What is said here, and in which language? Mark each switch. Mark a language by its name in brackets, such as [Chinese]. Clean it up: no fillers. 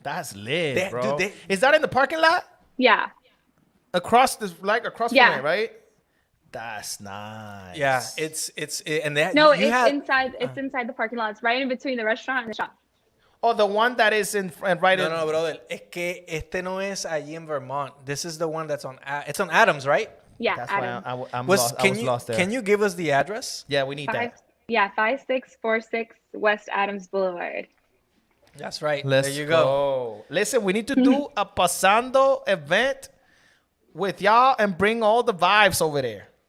[English] That's lit, bro. Dude, is that in the parking lot? Yeah. Across from it, right? That's nice. Yeah, it's inside. It's inside the parking lot. It's right in between the restaurant and the shop. Oh, the one that is right in. No, brother. [Spanish] Es que este no es allí [English] in Vermont. This is the one that's it's on Adams, right? Yeah, That's Adam. why I was lost there. Can you give us the address? Yeah, we need that. 5646 West Adams Boulevard. That's right. Let's there you go. Listen, we need to do a Pasando event with y'all and bring all the vibes over there.